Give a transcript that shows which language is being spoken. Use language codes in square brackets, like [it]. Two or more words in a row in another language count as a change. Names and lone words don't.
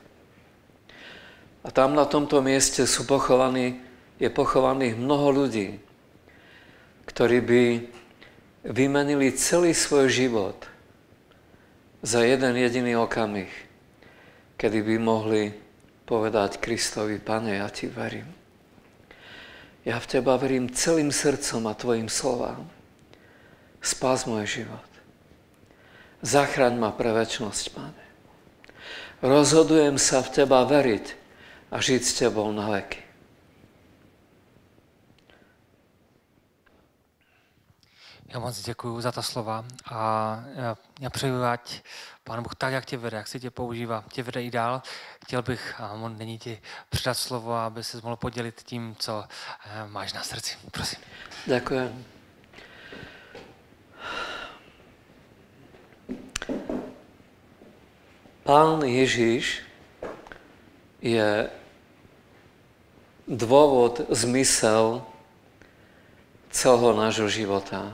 [sk] A tam na tomto mieste je pochovaných mnoho ľudí, ktorí by vymenili celý svoj život za jeden jediný okamih, kedy by mohli povedať Kristovi: Pane, ja ti verím. Ja v teba verím celým srdcom a tvojim slovám. Spás môj život. Zachraň ma pre večnosť, Pane. Rozhodujem sa v teba veriť a žiť s tebou na veky. [cs] Já moc děkuji za ta slova a já přeju, ať Pán Bůh tak, jak tě vede, jak si tě používá, tě vede i dál. Chtěl bych, a nyní ti předat slovo, aby se mohl podělit tím, co máš na srdci. Prosím. [sk] Ďakujem. Pán Ježiš je dôvod, zmysel celého nášho života.